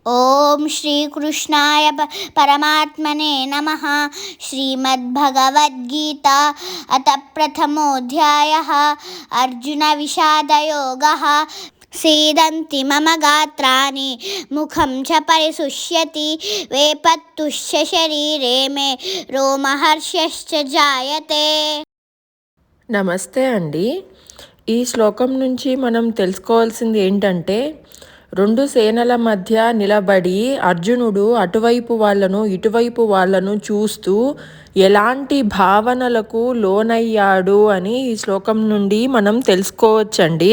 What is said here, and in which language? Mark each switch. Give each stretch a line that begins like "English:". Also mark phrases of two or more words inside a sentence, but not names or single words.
Sanskrit: ఓం శ్రీకృష్ణాయ పరమాత్మనే నమః. శ్రీమద్భగవద్గీత అత ప్రథమోऽధ్యాయः. అర్జున విషాదయోగः. सीदन्ति मम गात्राणि मुखं च परिशुष्यति वेपत्तुश्च शरीरे मे रोमहर्षश्च जायते.
Telugu: నమస్తే అండి. ఈ శ్లోకం నుంచి మనం తెలుసుకోవాల్సింది ఏంటంటే, రెండు సేనల మధ్య నిలబడి అర్జునుడు అటువైపు వాళ్ళను ఇటువైపు వాళ్ళను చూస్తూ ఎలాంటి భావనలకు లోనయ్యాడు అని ఈ శ్లోకం నుండి మనం తెలుసుకోవచ్చండి.